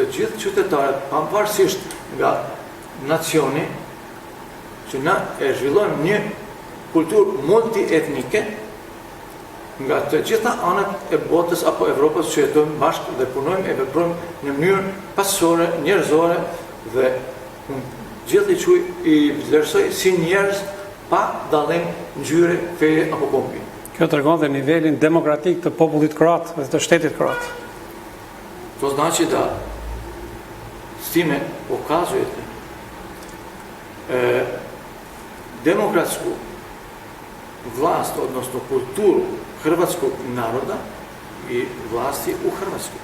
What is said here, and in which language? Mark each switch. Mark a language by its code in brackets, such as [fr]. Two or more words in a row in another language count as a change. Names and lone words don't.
[sq] gjithë qytetarët, pavarësisht nga nacioni, që na e zhvillojmë një kulturë multietnike, nga të gjitha anët e botës apo Evropës që jetojmë bashkë dhe punojmë e veprojmë në mënyrë pasore, njerëzore dhe unë gjithë i vlerësoj si njerëz pa dallim ngjyre, feje apo kombi. Kjo tregon dhe nivelin demokratik të popullit kroat dhe të shtetit kroat. [hr] To znači da s time pokazujete demokratsku vlast, odnosno kulturu hrvatskog naroda i vlasti u Hrvatskoj.